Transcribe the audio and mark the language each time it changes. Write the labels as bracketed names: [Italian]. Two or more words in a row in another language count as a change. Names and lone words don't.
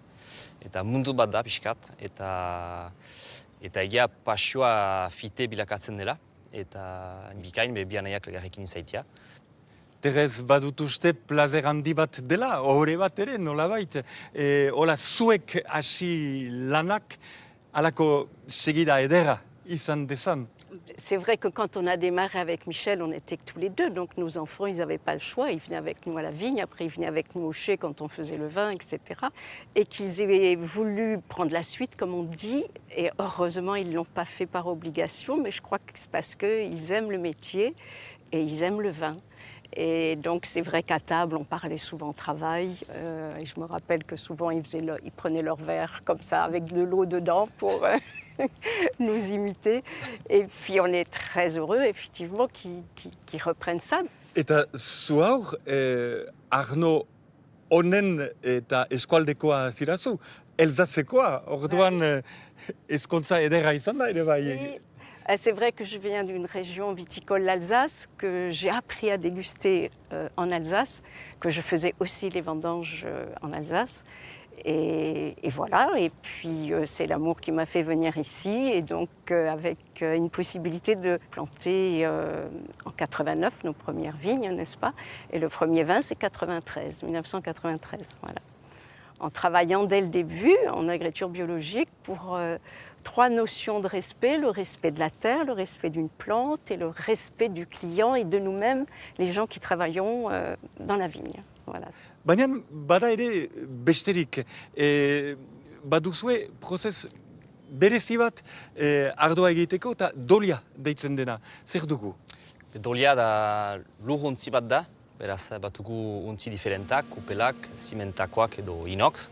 [Basque] Eta mundu bat da pixkat, eta egia pasioa fite bilakatzen dela. Eta bikain bi anaiak elgarrekin izaitia. Terez badut uste plazer handi bat dela, ohore bat ere, nolabait. Hola, zuek hasi lanak, alako segida edera izan dezan. [French] C'est vrai que quand on a démarré avec Michel, on était que tous les deux, donc nos enfants, ils n'avaient pas le choix. Ils venaient avec nous à la vigne, après ils venaient avec nous au chai quand on faisait le vin, etc. Et qu'ils aient voulu prendre la suite, comme on dit, et heureusement, ils ne l'ont pas fait par obligation, mais je crois que c'est parce qu'ils aiment le métier et ils aiment le vin. Et donc c'est vrai qu'à table, on parlait souvent travail. Et je me rappelle que souvent, ils prenaient leur verre comme ça, avec de l'eau dedans pour nous imiter. Et puis on est très heureux, effectivement, qu'ils reprennent ça. [Basque] Eta zu haur, Arno honen eta eskualdekoa zirazu, Elzazekoa, orduan ezkontza edera izan da ere bai. [French] Oui. C'est vrai que je viens d'une région viticole, l'Alsace, que j'ai appris à déguster en Alsace, que je faisais aussi les vendanges en Alsace. Et voilà, et puis c'est l'amour qui m'a fait venir ici, et donc avec une possibilité de planter en 89 nos premières vignes, n'est-ce pas? Et le premier vin, c'est 1993, voilà. En travaillant dès le début en agriculture biologique pour 3 notions de respect, le respect de la terre, le respect d'une plante et le respect du client et de nous-mêmes, les gens qui travaillons dans la vigne. Voilà. [Basque] Baina bada ere besterik, baduzue prozes berezi bat ardoa egiteko eta dolia deitzen dena. Zer dugu? Dolia da lur untzi bat da, beraz batugu untzi diferentak, kupelak, zimentakoak edo inox.